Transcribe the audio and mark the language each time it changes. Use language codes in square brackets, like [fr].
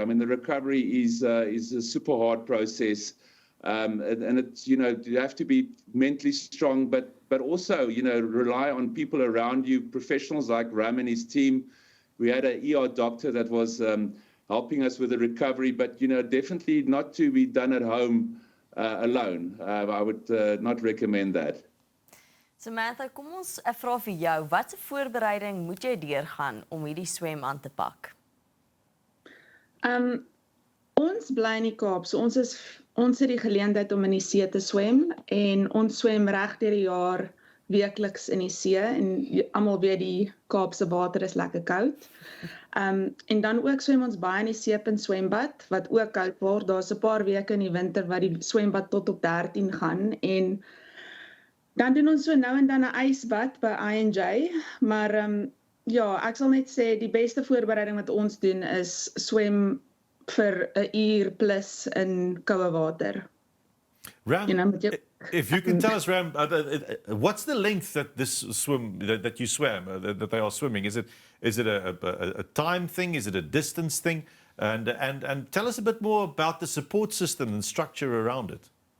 [en] I mean, the recovery is a super hard process, and it's, you have to be mentally strong, but also, rely on people around you, professionals like Ram and his team. We had an ER doctor that was helping us with the recovery, but, definitely not to be done at home alone. I would not recommend that. [af] Samantha, kom ons 'n vraag vir jou. Watse voorbereiding moet jy deurgaan om hierdie swem aan te pak? Ons bly in die Kaap, so ons het die geleentheid om in die see te swem, en ons swem reg deur die jaar weekliks in die see, en almal weet die Kaapse water is lekker koud. En dan ook swem ons baie in die Seepunt swembad, wat ook koud word. Daar's 'n paar weke in die winter wat die swembad tot op 13 gaan, en dan doen ons so nou en dan 'n ysbad by I&J, maar Ja, ek sal net sê die beste voorbereiding wat ons doen is swem vir 'n uur plus in koue water. Ram, You know, met jou, [en] if you can tell us, Ram, what's the length that this swim that you swam, that they are swimming? Is it a time thing? Is it a distance thing? And tell us a bit more about the support system and structure around it.